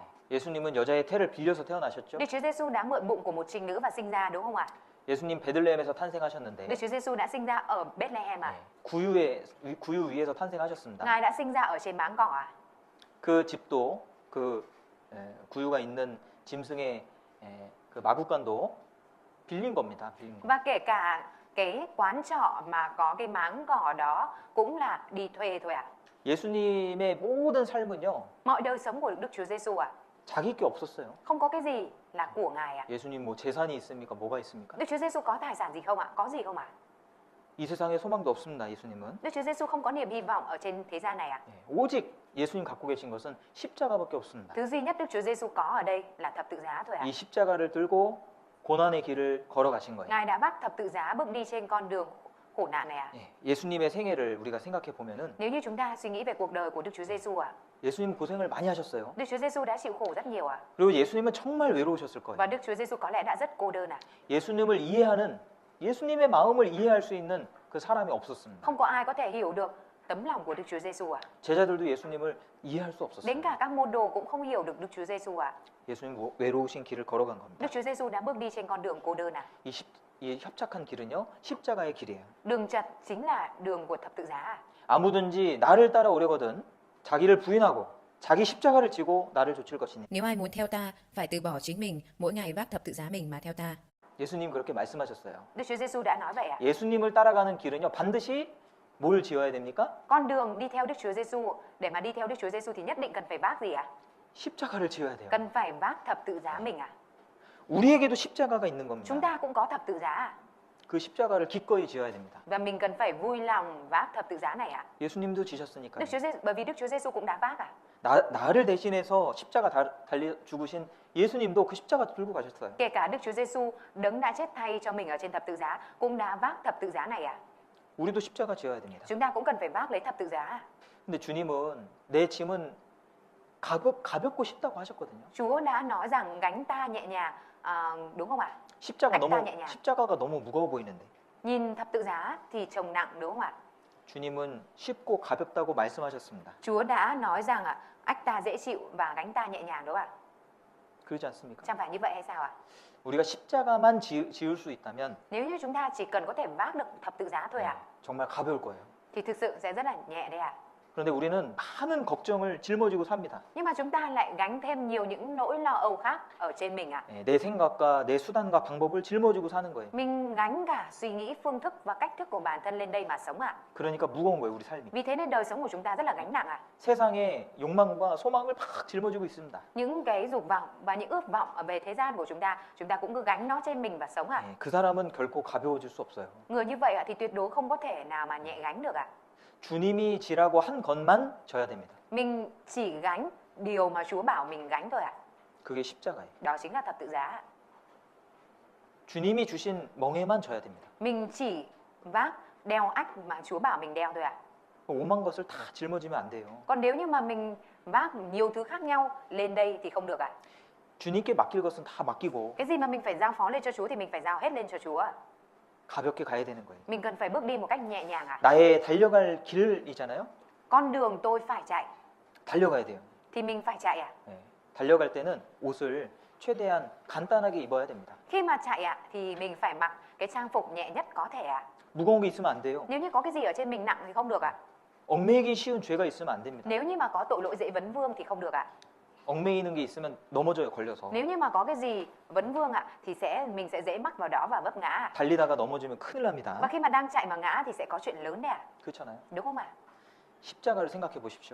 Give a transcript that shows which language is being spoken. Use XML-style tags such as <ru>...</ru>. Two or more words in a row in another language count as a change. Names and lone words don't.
<ko>예수님은 여자의 태를 빌려서 태어나셨죠.</ko> <vi>Đức Chúa Giêsu đã mượn bụng của một trinh nữ và sinh ra đúng không ạ?</vi> <ko>예수님 베들레헴에서 탄생하셨는데</ko> <vi>Đức Chúa Giêsu đã sinh ra ở Bethlehem ạ.</vi> <ko>구유 위에서 탄생하셨습니다.</ko> <vi>Ngài đã sinh ra ở trên máng cỏ ạ.</vi> <ko>그 집도 구유가 있는 짐승의 그 마구간도 빌린 겁니다. 빌린 거.</ko> <vi>Và kể cả cái quán trọ mà có cái máng cỏ đó cũng là đi thuê thôi ạ.</vi> <ko>예수님의 모든 삶은요</ko> <vi>Mọi đời sống của Đức Chúa Giêsu ạ,</vi> <ko>자기 게 없었어요.</ko> <vi>không có cái gì là của Ngài ạ.</vi> <ko>예수님 뭐 재산이 있습니까? 뭐가 있습니까?</ko> <vi>Đức Chúa Giêsu có tài sản gì không ạ? Có gì không ạ?</vi> <ko>이 세상에 소망도 없습니다. 예수님은</ko> <vi>Đức Chúa Giêsu không có niềm hy vọng ở trên thế gian này ạ.</vi> <ko>오직 예수님 갖고 계신 것은 십자가밖에 없습니다.</ko> <vi>Thứ duy nhất Đức Chúa Giêsu có ở đây là thập tự giá thôi ạ.</vi> <ko>이 십자가를 들고 고난의 길을 걸어가신 거예요.</ko> <vi>Ngài đã vác thập tự giá bước đi trên con đường khổ nạn này ạ.</vi> <ko>예수님의 생애를 우리가 생각해 보면은</ko> <vi>Nếu như chúng ta suy nghĩ về cuộc đời của Đức Chúa Giêsu ạ,</vi> <ko>예수님 고생을 많이 하셨어요.</ko> <vi>Đức Chúa Giêsu đã chịu khổ rất nhiều ạ.</vi> <ko>그리고 예수님은 정말 외로우셨을</ko> <vi>Và</vi> <ko>거예요.</ko> <vi>Đức Chúa Giêsu có lẽ đã rất cô đơn ạ.</vi> <ko>예수님을 이해하는 예수님의 마음을 이해할 수 있는 그 사람이 없었습니다.</ko> <vi>Không có ai có thể hiểu được tấm lòng của Đức Chúa Giêsu ạ.</vi> <ko>제자들도 예수님을 이해할 수</ko> <vi>Đến</vi> <ko>없었어요.</ko> <vi>cả các môn đồ cũng không hiểu được Đức Chúa Giêsu ạ.</vi> <ko>예수님 외로우신 길을 걸어간 겁니다.</ko> <vi>Đức Chúa Giêsu đã bước đi trên con đường cô đơn ạ.</vi> <ko>이 협착한 길은요 십자가의 길이에요.</ko> <vi>Đường chật chính là đường của thập tự giá ạ.</vi> <ko>아무든지 나를 따라오려거든 자기를 부인하고 자기 십자가를 지고 나를 좇을 것이니.</ko> <vi>Nếu ai muốn theo ta, phải từ bỏ chính mình, mỗi ngày vác thập tự giá mình mà theo ta.</vi> <ko>예수님 그렇게 말씀하셨어요.</ko> <vi>Đức Chúa Giêsu đã nói vậy ạ.</vi> <ko>예수님을 따라가는 길은요 반드시 뭘 지어야 됩니까?</ko> <vi>Con đường đi theo Đức Chúa Giêsu, để mà đi theo Đức Chúa Giêsu thì nhất định cần phải vác gì ạ?</vi> <ko>십자가를 지어야 돼요.</ko> <vi>Cần phải vác thập tự giá mình ạ.</vi> <ko>우리에게도 십자가가 있는 겁니다.</ko> <vi>Chúng ta cũng có thập tự giá ạ.</vi> <ko>그 십자가를 기꺼이 지어야 됩니다.</ko> <vi>Và mình cần phải vui lòng vác thập tự giá này ạ.</vi> <ko>예수님도 지셨으니까요.</ko> <vi>Bởi vì Đức Chúa Giêsu cũng đã vác ạ.</vi> <ko>나를 대신해서 십자가 달려 죽으신 예수님도 그 십자가 들고 가셨어요.</ko> <vi>Kể cả Đức Chúa Giêsu đấng đã chết thay cho mình ở trên thập tự giá cũng đã vác thập tự giá này ạ.</vi> <ko>우리도 십자가 지어야 됩니다.</ko> <vi>Chúng ta cũng cần phải vác lấy thập tự giá.</vi> <ko>근데 주님은 내 짐은 가볍고 쉽다고 하셨거든요.</ko> <vi>Chúa đã nói rằng gánh ta nhẹ nhàng, đúng không ạ?</vi> <ko>십자가가 너무 무거워 보이는데</ko> <vi>Nhìn thập tự giá thì trông nặng đúng không ạ?</vi> <ko>주님은 쉽고 가볍다고 말씀하셨습니다.</ko> <vi>Chúa đã nói rằng ách ta dễ chịu và gánh ta nhẹ nhàng đúng không ạ?</vi> <ko>그러지 않습니까?</ko> <vi>Chẳng phải như vậy hay sao ạ?</vi> <ko>우리가 십자가만 지을 수 있다면</ko> <vi>Nếu như chúng ta chỉ cần có thể vác được thập tự giá thôi ạ,</vi> <ko>정말 가벼울 거예요.</ko> <vi>thì thực sự sẽ rất là nhẹ đấy ạ.</vi> <ko>그런데 우리는 많은 걱정을 짊어지고 삽니다.</ko> <vi>Nhưng mà chúng ta lại gánh thêm nhiều những nỗi lo âu khác ở trên mình ạ.</vi> <ko>내 생각과 내 수단과 방법을 짊어지고 사는 거예요.</ko> <vi>Mình gánh cả suy nghĩ, phương thức và cách thức của bản thân lên đây mà sống ạ.</vi> <ko>그러니까 무거운 거예요, 우리 삶이.</ko> <vi>Vì thế nên đời sống của chúng ta rất là gánh nặng ạ.</vi> <ko>세상에 욕망과 소망을 막 짊어지고 있습니다.</ko> <vi>Những cái dục vọng và những ước vọng ở về thế gian của chúng ta cũng cứ gánh nó trên mình và sống ạ.</vi> <ko>그 사람은 결코 가벼워질 수 없어요.</ko> <vi>Người như vậy ạ thì tuyệt đối không có thể nào mà nhẹ gánh được ạ.</vi> <ko>주님이 지라고 한 것만 져야 됩니다.</ko> <vi>Mình chỉ gánh điều mà Chúa bảo mình gánh thôi ạ.</vi> <ko>그게 십자가예요.</ko> <vi>Đó chính là thập tự giá ạ.</vi> <ko>주님이 주신 멍에만 져야 됩니다.</ko> <vi>Mình chỉ vác đeo ách mà Chúa bảo mình đeo thôi ạ.</vi> <ko>오만 것을 다 짊어지면 안 돼요.</ko> <vi>Còn nếu như mà mình vác nhiều thứ khác nhau lên đây thì không được ạ.</vi> <ko>주님께 맡길 것은 다 맡기고</ko> <vi>Cái gì mà mình phải giao phó lên cho Chúa thì mình phải giao hết lên cho Chúa ạ.</vi> <ko>가볍게 가야 되는 거예요.</ko> <vi>Mình cần phải bước đi một cách nhẹ nhàng ạ.</vi> <ko>나의 달려갈 길이잖아요.</ko> <vi>Con đường tôi phải chạy</vi> <ko>달려가야 돼요.</ko> <vi>thì mình phải chạy ạ.</vi> <ko>달려갈 때는 옷을 최대한 간단하게 입어야 됩니다.</ko> <vi>Khi mà chạy ạ thì mình phải mặc cái trang phục nhẹ nhất có thể ạ.</vi> <ko>무거운 게 있으면 안 돼요.</ko> <vi>Nếu như có cái gì ở trên mình nặng thì không được ạ.</vi> <ko>얽매이기 쉬운 죄가 있으면 안 됩니다.</ko> <vi>Nếu như mà có tội lỗi dễ vấn vương thì không được ạ.</vi> <ko>얽매이는 게 있으면 넘어져요, 걸려서.</ko> <vi>Nếu như mà có cái gì vấn vương ạ thì mình sẽ dễ mắc vào đó và vấp ngã ạ.</vi> <ko>달리다가 넘어지면 큰일 납니다.</ko> <vi>Và khi mà đang chạy mà ngã thì sẽ có chuyện lớn đấy ạ.</vi> <ko>그렇잖아요.</ko> <vi>Đúng không ạ?</vi> <ko>십자가를 생각해 보십시오.</ko>